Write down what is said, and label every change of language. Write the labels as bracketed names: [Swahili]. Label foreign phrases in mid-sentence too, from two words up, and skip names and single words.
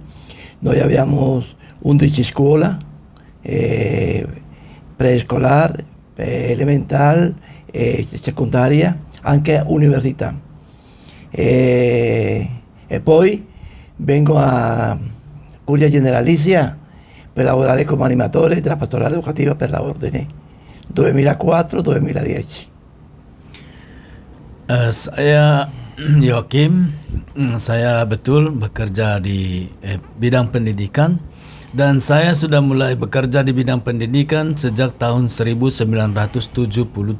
[Italian] Noi abbiamo 11 scuole, preescolar, elementare, secondaria, anche università. E poi vengo a Curia Generalizia per lavorare come animatore della pastorale educativa per la Ordine 2004-2010. [Indonesian] Saya Joaquim, saya betul bekerja di bidang pendidikan dan saya sudah mulai bekerja di bidang pendidikan sejak tahun 1977.